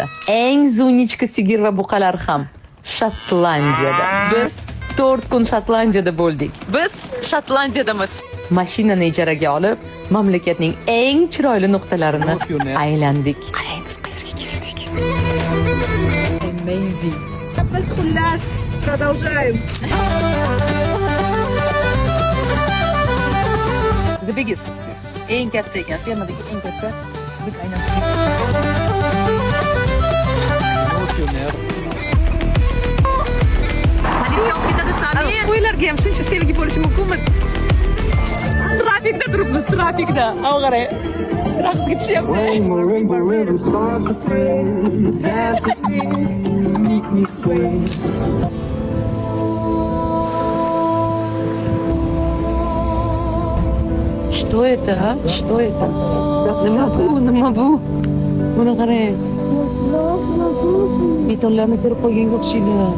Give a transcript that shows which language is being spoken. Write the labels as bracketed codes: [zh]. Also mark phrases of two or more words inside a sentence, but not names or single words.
[uz] Eng zunichka sigir va buqalar ham Shotlandiyada. Biz 4 kun Shotlandiyada bo'ldik. Biz Shotlandiyadamiz. Mashinani ijaraga olib, mamlakatning eng chiroyli nuqtalarini aylandik. Qarang, biz qayerga keldik. Amazing. Biz xullas продолжаем. [en] The biggest. [uz] Eng katta ekan, fermadagi eng katta. Biz aynan qo'ylarga ham shuncha sevgi bo'lishi mumkinmi? Trafikda turibmiz, trafikda. Av qarang. Raqsga tushyapmiz. [en] Rainbow, rainbow, rainbow starts to play. Dance with me, make me sway. [ru] Что это, а? Что это? [uz] Nima bu? Buni qarang. Betonlarni terib qo'yganga o'xshaydi.